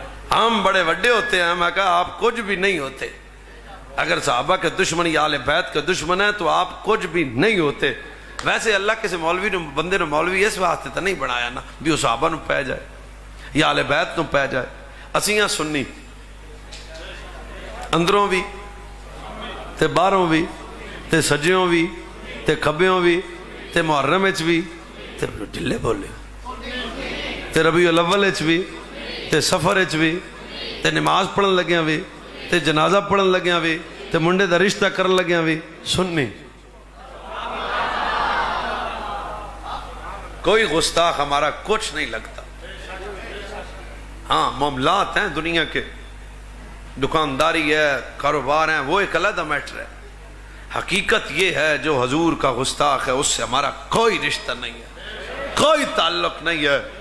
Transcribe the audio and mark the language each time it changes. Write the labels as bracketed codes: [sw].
[ur] عام بڑے وڈے ہوتے ہیں، میں کہا آپ کچھ بھی نہیں ہوتے. اگر صحابہ کے دشمن یا اہل بیت کے دشمن ہیں تو آپ کچھ بھی نہیں ہوتے. ویسے اللہ کسی مولوی نے بندے نے مولوی اس واسطے تو نہیں بنایا نا بھی وہ صحابہ نو پہ جائے یا اہل بیت نو پہ جائے. [pa] اسیاں سنی اندروں بھی تے باہروں بھی تے سجیوں بھی تے کھبیوں بھی تے محرم اچ بھی تے ڈلے بولے تے ربیع الاول اچ بھی تے سفر اچ بھی تے نماز پڑھن لگیاں بھی تے جنازہ پڑھن لگیاں بھی تے منڈے دا رشتہ کرن لگیاں بھی. [ur] سننی کوئی گستاخ ہمارا کچھ نہیں لگتا. ہاں معاملات ہیں دنیا کے، دکانداری ہے، کاروبار ہیں، وہ ایک علیحدہ میٹر ہے. حقیقت یہ ہے جو حضور کا گستاخ ہے اس سے ہمارا کوئی رشتہ نہیں ہے، کوئی تعلق نہیں ہے.